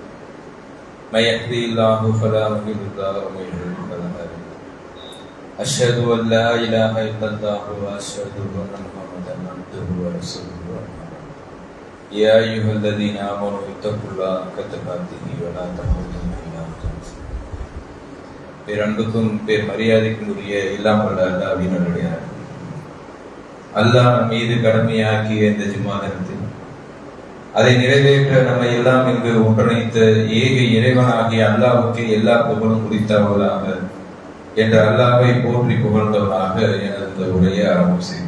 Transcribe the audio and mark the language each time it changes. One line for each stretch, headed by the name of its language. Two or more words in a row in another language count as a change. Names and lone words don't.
Arabic: من يهده الله فلا مضل له ومن يضلل فلا هادي له. أشهد أن لا إله إلا الله وأشهد أن محمدا عبده ورسوله. يا أيها الذين آمنوا اتقوا الله حق تقاته ولا تموتن إلا وأنتم مسلمون.
Tamil: பேரன்புக்கும் பேர் மரியாதைக்கும் உரிய எல்லாம் வல்ல அல்லாஹ்வின் நல்லடியார். அல்லாஹ் நம் மீது கடமையாக்கிய இந்த ஜும்மா தினத்தில் அதை நிறைவேற்ற நம்மை எல்லாம் இங்கு ஒன்றிணைத்த ஏக இறைவனாகிய அல்லாஹ்வுக்கு எல்லா புகழும் குறித்தவர்களாக என்ற அல்லாஹ்வை போற்றி புகழ்ந்தவனாக எனது உரையை ஆரம்பம் செய்தேன்.